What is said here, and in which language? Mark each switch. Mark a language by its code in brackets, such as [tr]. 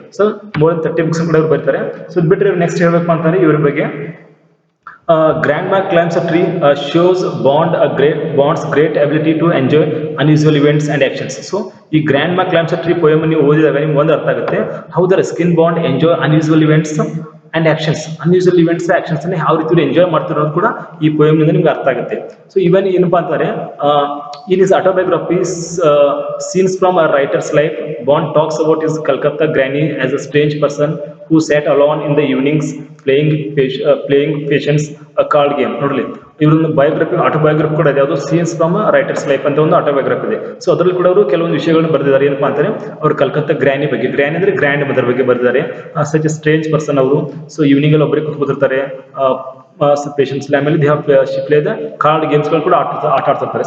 [en] so more than 30 books [kn] ಕೂಡ ಬರ್ತಾರೆ. [en] so [kn] ಬಿಟ್ಟರೆ ನೆಕ್ಸ್ಟ್ ಹೇಳ್ಬೇಕು ಅಂತಂದ್ರೆ ಇವ್ರ ಬಗ್ಗೆ [en] Grandma climbs a tree shows Bond's great ability to enjoy unusual events and actions. [kn] So ಈ ಗ್ರ್ಯಾಂಡ್ ಮಾ ಕ್ಲೈಮ್ಸ್ ಅ ಟ್ರೀ ಪೋಯಮ್ ನೀವು ಓದಿದಾಗ ನಿಮ್ಗೆ ಒಂದು ಅರ್ಥ ಆಗುತ್ತೆ, [en] How the Ruskin Bond enjoy unusual events and actions. [kn] Unusual events actions ಅನ್ನು ಯಾವ ರೀತಿ ಎಂಜಾಯ್ ಮಾಡ್ತಿರೋದು ಕೂಡ ಈ ಪೋಯಮ್ ನಿಂದ ನಿಮ್ಗೆ ಅರ್ಥ ಆಗುತ್ತೆ. ಸೊ ಇವನ್ ಏನಪ್ಪಾ ಅಂತಾರೆ, [en] in his autobiography scenes from a writer's life, Bond talks about his Calcutta granny as a strange person who sat alone in the evenings playing patience a card game. [kn] ನೋಡ್ಲಿ, ಇವ್ರೊಂದು biography autobiography ಕೂಡ ಇದೆ, ಅದು scenes from writers life ಅಂತ ಒಂದು autobiography ಇದೆ. So ಅದರಲ್ಲಿ ಕೂಡ ಅವರು ಕೆಲವೊಂದು ವಿಷಯಗಳನ್ನು ಬರೆದಿದ್ದಾರೆ. ಏನಪ್ಪಾ ಅಂತಾರೆ, ಅವರು ಕಲ್ಕತ್ತಾ ಗ್ರ್ಯಾನಿ ಬಗ್ಗೆ, ಗ್ರ್ಯಾನಿ ಅಂದ್ರೆ ಗ್ರ್ಯಾಂಡ್ ಮದರ್ ಬಗ್ಗೆ ಬರೆದಿದ್ದಾರೆ. [en] such a strange person [kn] ಅವರು. ಸೊ ಈವ್ನಿಂಗ್ ಅಲ್ಲಿ ಒಬ್ಬರಿಗೆ ಕೂತ್ಕೊತಿರ್ತಾರೆ, ಪೇಷನ್ಸ್ ಆಮೇಲೆ ಪ್ಲೇ ದ ಕಾರ್ಡ್ ಗೇಮ್ಸ್ ಗಳು ಕೂಡ ಆಟ ಆಡ್ತಿರ್ತಾರೆ.